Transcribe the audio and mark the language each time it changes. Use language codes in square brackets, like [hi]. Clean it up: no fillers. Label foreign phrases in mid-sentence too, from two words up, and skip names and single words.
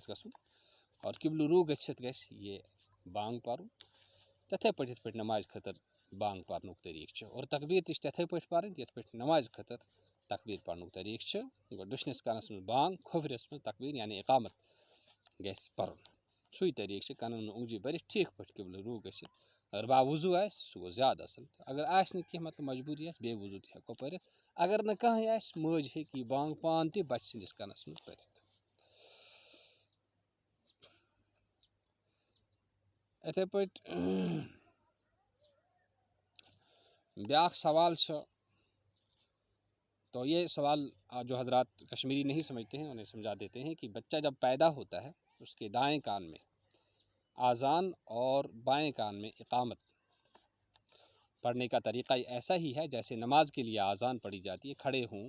[ks] گژھُن اور قبلہٕ روٗ گٔژھِتھ گژھِ یہِ بانٛگ پَرُن تِتھَے پٲٹھۍ یِتھ پٲٹھۍ نٮ۪مازِ خٲطرٕ بانٛگ پَرنُک طریٖقہٕ چھُ اور تقبیٖر تہِ چھِ تِتھَے پٲٹھۍ پَرٕنۍ یِتھ پٲٹھۍ نٮ۪مازِ خٲطرٕ تقبیٖر پَرنُک طریٖقہٕ چھُ گوٚو دٔچھنِس کَنَس منٛز بانٛگ کھوورِس منٛز تقبیٖر یعنی اِقامت گژھِ پَرُن سُے طریٖقہٕ چھِ کَنَن منٛز اوٚنٛگجہِ بٔرِتھ ٹھیٖک پٲٹھۍ قبلہٕ روٗ گٔژھِتھ اگر باوضوٗ آسہِ سُہ گوٚو زیادٕ اَصٕل اگر آسہِ نہٕ کینٛہہ مطلب مجبوٗری آسہِ بے وضوٗ تہِ ہٮ۪کو پٔرِتھ اگر نہٕ کٕہٕنۍ آسہِ مٲج ہیٚکہِ یہِ بانٛگ پانہٕ تہِ بَچہِ سٕنٛدِس کَنَس منٛز پٔرِتھ یِتھَے پٲٹھۍ بیٛاکھ سوال چھُ [ur] تو یہ سوال جو حضرات کشمیری نہیں سمجھتے ہیں انہیں سمجھا دیتے ہیں کہ بچہ جب پیدا ہوتا ہے اس کے دائیں کان میں آذان اور بائیں کان میں اقامت پڑھنے کا طریقہ ایسا ہی ہے جیسے نماز کے لیے آذان پڑھی جاتی ہے کھڑے ہوں